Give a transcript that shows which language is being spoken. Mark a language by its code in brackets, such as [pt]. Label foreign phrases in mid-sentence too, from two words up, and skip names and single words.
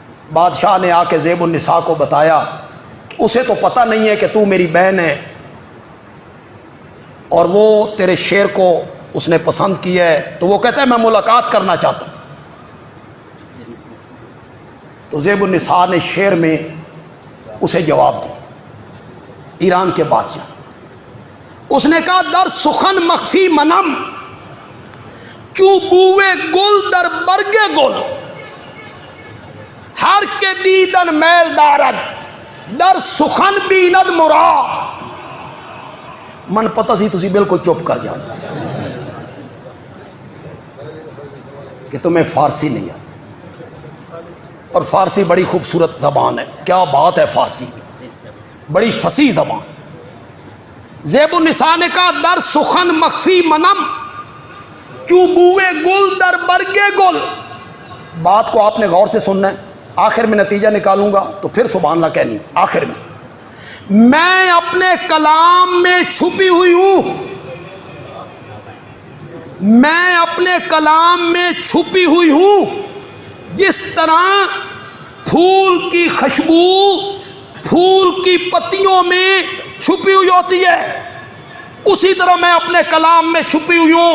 [ur] بادشاہ نے آ کے زیب النساء کو بتایا، اسے تو پتہ نہیں ہے کہ تو میری بہن ہے، اور وہ تیرے شعر کو اس نے پسند کیا ہے، تو وہ کہتا ہے میں ملاقات کرنا چاہتا ہوں۔ تو زیب النساء نے شعر میں اسے جواب دی، ایران کے بادشاہ، اس نے کہا [fa] در سخن مخفی منم چو بوئے گل در برگ گل، ہر کے دیدن میل دارد در سخن بیند مرا۔ [pa] من پتہ سی تسی [ur] بالکل چپ کر جاؤ کہ تمہیں فارسی نہیں آتی، اور فارسی بڑی خوبصورت زبان ہے، کیا بات ہے، فارسی بڑی فصیح زبان۔ [fa] زیب النساء نے کہا در سخن مخفی منم چو بوئے گل در برگے گل۔ [ur] بات کو آپ نے غور سے سننا ہے، آخر میں نتیجہ نکالوں گا تو پھر [ar] سبحان اللہ [ur] کہنی آخر میں اپنے کلام میں چھپی ہوئی ہوں، میں اپنے کلام میں چھپی ہوئی ہوں، جس طرح پھول کی خوشبو پھول کی پتیوں میں چھپی ہوئی ہوتی ہے، اسی طرح میں اپنے کلام میں چھپی ہوئی ہوں۔